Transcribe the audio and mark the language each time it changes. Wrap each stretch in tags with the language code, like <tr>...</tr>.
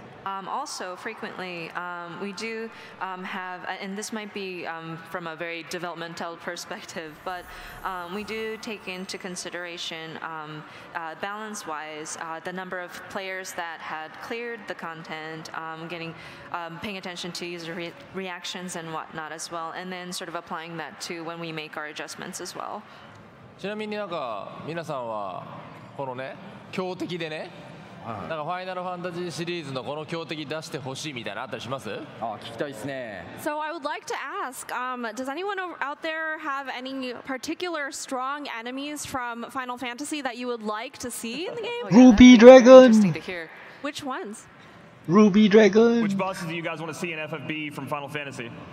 <en>Also, frequently, we do have, and this might be from a very developmental perspective, but we do take into consideration, balance-wise, the number of players that had cleared the content, paying attention to user reactions and whatnot as well, and then sort of applying that to when we make our adjustments as well.</en> <ja>ちなみになんか皆さんはこのね強敵でね、なんかファイナルファンタジーシリーズのこの強敵出してほしいみたいなあったりします？あ、聞きたいですね。</ja> <en>So I would like to ask, does anyone out there have any particular strong enemies from Final Fantasy that you would like to see in the game? Ruby Dragon! Interesting to hear. Which ones? Ruby Dragon! Which bosses do you guys want to see in FFBE from Final Fantasy?</en>